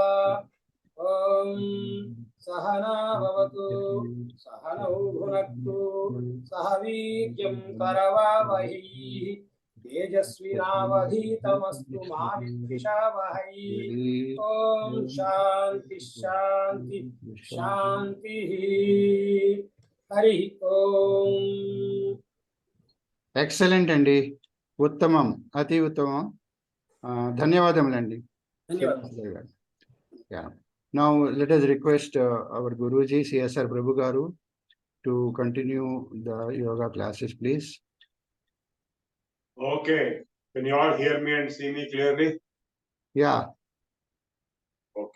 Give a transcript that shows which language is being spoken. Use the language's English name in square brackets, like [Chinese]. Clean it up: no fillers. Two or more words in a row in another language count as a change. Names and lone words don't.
[Sanskrit] ॐ सहना भवतु सहनौ भुनक्तु सह वीर्यं करवावहै तेजस्विनावधीतमस्तु मा विद्विषावहै। ॐ शान्ति शान्ति शान्तिः। हरि ओम्। [Telugu] ఎక్సలెంట్ అండి, ఉత్తమం, అతి ఉత్తమం. ధన్యవాదములండి. ధన్యవాదాలు. [English] Yeah. Now let us request our Guruji CSR Prabhu Garu to continue the yoga classes, please. Okay, can you all hear me and see me clearly? Yeah. Okay.